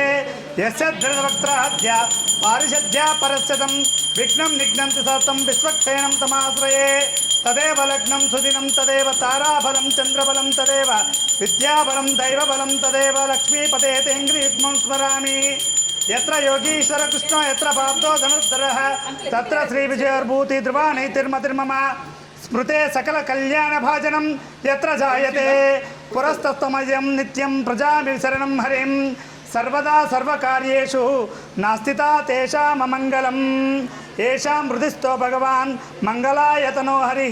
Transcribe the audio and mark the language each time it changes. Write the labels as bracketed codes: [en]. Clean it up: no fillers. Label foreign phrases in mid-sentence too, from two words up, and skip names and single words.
[sa] యస్యద్వృతవక్త్రాధ్య పారిషధ్య పరస్యతం విఘ్నం నిఘ్నంతి సతతం విశ్వక్సేనం తమాశ్రయే. తదేవ లగ్నం సుదినం తదేవ తారాబలం చంద్రబలం తదేవ విద్యాబలం దైవబలం తదేవ లక్ష్మీపతే తేంగ్రీత్మం స్మరామి. యత్ర యోగీశ్వర కృష్ణ యత్ర పార్థో ధనుర్ధరః తత్ర శ్రీ విజయోర్భూతి ధ్రువా నైతిర్మతిర్మమ. స్మృతే సకల కళ్యాణ భాజనం యత్ర జాయతే పురస్తమయం నిత్యం ప్రజాభి శరణం హరిం. సర్వదా సర్వకార్యేషు నాస్తితా తేషాం అమంగళం. ఏషాం హృదిస్థో భగవాన్ మంగళాయతనో హరిః.